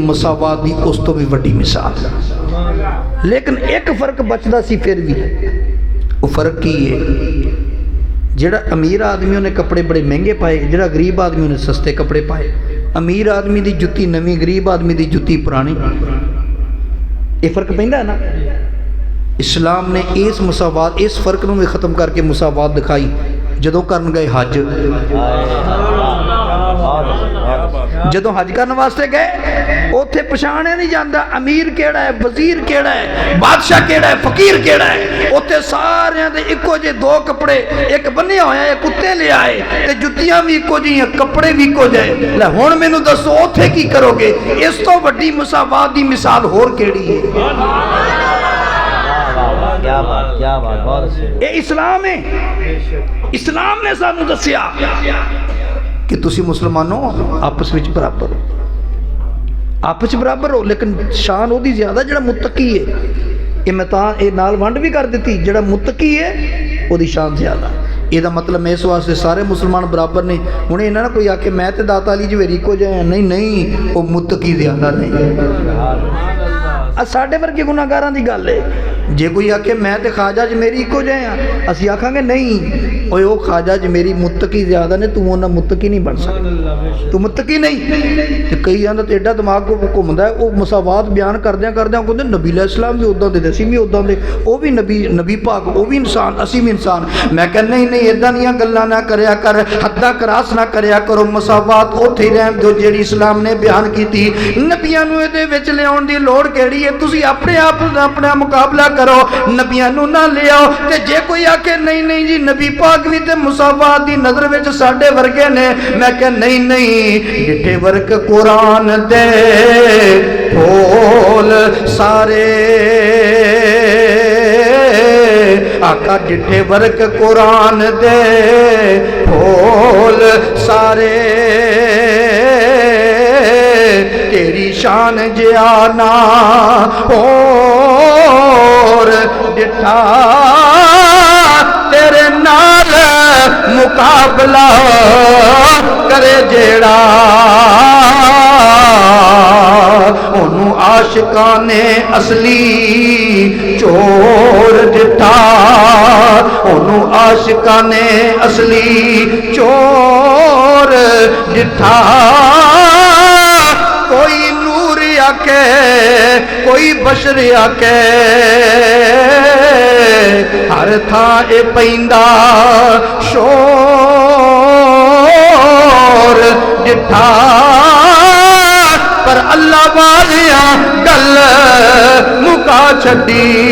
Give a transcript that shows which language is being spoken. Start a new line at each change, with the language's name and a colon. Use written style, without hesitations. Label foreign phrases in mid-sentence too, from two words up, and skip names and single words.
Punjabi: مساوات دی اس تو بھی وڈی مثال لیکن ایک فرق بچدا سی پھر بھی وہ فرق کی ہے جڑا امیر آدمیوں نے کپڑے بڑے مہنگے پائے جڑا غریب آدمیوں نے سستے کپڑے پائے امیر آدمی دی جتی نویں غریب آدمی دی جتی پرانی یہ فرق پیندا ہے نا اسلام نے اس مساوات اس فرق نو بھی ختم کر کے مساوات دکھائی جدوں کرن گئے حج جدوں حج کرنے واسطے گئے اوتھے پچھانے نہیں جاندا امیر کیڑا ہے وزیر کیڑا ہے بادشاہ کیڑا ہے فقیر کیڑا ہے اوتھے سارے دے اکو جے دو کپڑے ایک بنیا ہویا ہے کتے لے آئے تے جتیاں بھی اکو جی کپڑے بھی اکو جے لے ہن مینوں دسو اوتھے کی کرو گے اس تو وڈی مساوات دی مثال ہور کیڑی ہے کیا بات اے اسلام ہے اسلام نے سانو دسیا کہ تسی مسلمانوں آپس وچ برابر ہو آپس برابر ہو لیکن شان وہ دی زیادہ جڑا متقی ہے یہ میں تاں یہ نال ونڈ بھی کر دیتی جڑا متقی ہے وہ دی شان زیادہ یہ دا مطلب میں اس واسطے سارے مسلمان برابر نے ہن انہاں نہ کوئی آکھے میں تے داتا علی جویری کو جائیں نہیں وہ متقی زیادہ نہیں ساڈے ورگے گناہگاراں دی گل ہے جے کوئی آکھے میں تے خواجہ جمیری کو جائیں اسی آکھاں گے نہیں اوے او خواجہ جمیری متقی زیادہ نے تو انہاں متقی نہیں بن سکتا تو متقی نہیں تے کئی آندا تے ایڈا دماغ کو گھومدا ہے او مساوات بیان کردیاں کہندے نبی
Arabic: علیہ السلام
Punjabi: بھی اوداں دے اسی بھی اوداں دے او بھی نبی پاک او بھی انسان اسی بھی انسان میں کہنا نہیں ایداں دیاں گلاں نہ کریا کر حداں کراس نہ کریا کرو مساوات اوتھے ہی رہن جو جیڑی اسلام نے بیان کیتی نبیاں نو دے وچ لیاون دی لوڑ کیڑی ہے تسی اپنے آپ اپنا مقابلہ کرو نبیاں نو نہ لے آؤ تے جے کوئی آکے نہیں جی نبی پاک بھی تے مساوات دی نظر وچ ساڈے ورگے نے میں کہ نہیں ڈٹھے ورگ قرآن دے پھول سارے آقا ڈٹھے ورک قرآن دے پھول سارے تیری شان جیانا اور ڈٹھا تیرے نال مقابلہ کرے جیڑا انہوں عاشقان اصلی چور ڈٹھا انہوں عاشقان اصلی چور ڈٹھا کوئی نور آکے کوئی بشر آکے ہر تھاں اے پیندا شور ڈٹھا پر اللہ والیاں گل مکا چھڈی